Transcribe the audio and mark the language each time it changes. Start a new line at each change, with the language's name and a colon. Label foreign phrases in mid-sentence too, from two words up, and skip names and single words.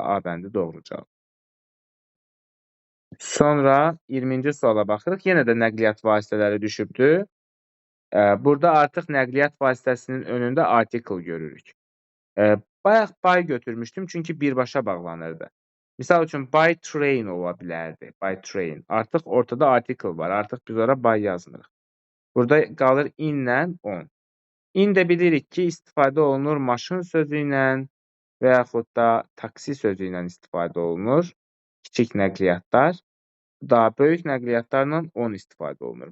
Azerbaijani: A bəndi doğru cavab. Sonra 20-ci suala baxırıq. Yenə də nəqliyyat vasitələri düşübdür. Burada artıq nəqliyyat vasitəsinin önündə article görürük. Bayaq by götürmüşdüm, çünki birbaşa bağlanırdı. Misal üçün,
English: by train
Azerbaijani: ola bilərdi.
English: By train.
Azerbaijani: Artıq ortada article var. Artıq biz ora by yazmırıq. Burada qalır in-lə on. In də bilirik ki, istifadə olunur maşın sözü ilə və yaxud da taksi sözü ilə istifadə olunur. Kiçik nəqliyyatlar. Daha böyük nəqliyyatlarla on istifadə olunur.